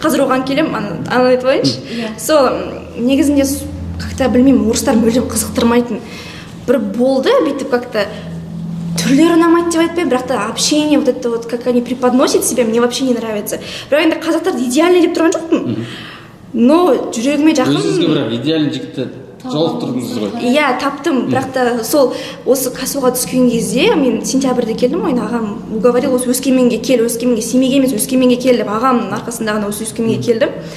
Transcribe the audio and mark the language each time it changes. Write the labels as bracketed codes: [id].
[kk] Қазір оған келем, ана айтып алайыншы. Сол негізінде как-то білмеймін, орыстар мүлдем қызықтырмайтын. Бір болды, бүйтіп как-то түрлері ұнамайды деп айтпаймын, бірақ та [ru] общение, вот это вот, как они преподносят себя, мне вообще не нравится. [kk] Бірақ енді қазақтарды идеальный деп тұрған жоқпын. Но жүрегіме жақын. Өзіңізге бірақ идеальный жігітті жолықтырдыңыз ғой. Иә, таптым, бірақ та сол осы касуға түскен кезде мен сентябрьде келдім ғой, ағам уговорил осы Өскеменге кел, Өскеменге, Семейге емес Өскеменге кел деп, ағамның арқасында ғана осы Өскеменге келдім.